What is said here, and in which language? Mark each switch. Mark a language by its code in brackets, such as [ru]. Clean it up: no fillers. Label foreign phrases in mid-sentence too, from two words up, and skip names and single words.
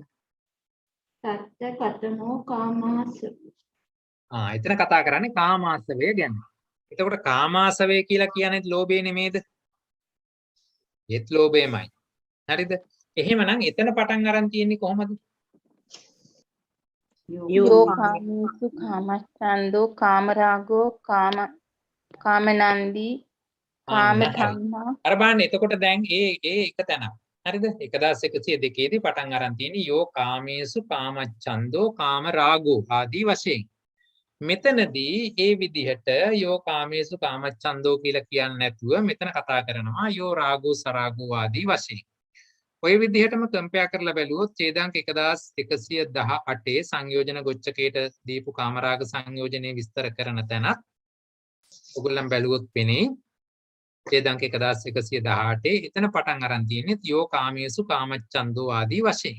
[pi] තත්ත කතමෝ කාමාස [si] එතන කතා කරන්නේ කාමාසවය ගැන. එතකොට කාමාසවය කියලා කියන්නේ ලෝභය නෙමේද? ඒත් ලෝභයමයි. හරිද? එහෙමනම් එතන පටන් අරන් තියෙන්නේ කොහොමද? [pi] යෝ කාමේසු කාමච්ඡන්தோ කාමරාගෝ කාමනන්දී කාම තණ්හා [si] අර බලන්න එතකොට දැන් ඒ එක තැනක්. හරිද? 1102 දී පටන් අරන් තියෙන්නේ [pi] යෝ කාමේසු කාමච්ඡන්தோ කාමරාගෝ [si] ආදී වශයෙන්. මෙතනදී ඒ විදිහට [pi] යෝ කාමේසු කාමච්ඡන්தோ [si] කියලා කියන්නේ නැතුව මෙතන කතා කරනවා [pi] යෝ රාගෝ සරාගෝ [si] ආදී වශයෙන්. ඔය විදිහටම කම්පෙයාර් කරලා බැලුවොත් ඡේදාංක 1118 සංයෝජන ගොච්ඡකයට දීපු කාමරාග සංයෝජනේ විස්තර කරන තැනත් ඔයගොල්ලන් බැලුවොත් පෙනේ ඡේදාංක 1118 එතන පටන් අරන් තියෙන්නේ [pi] යෝ කාමේසු කාමච්ඡන්தோ [si] ආදී වශයෙන්.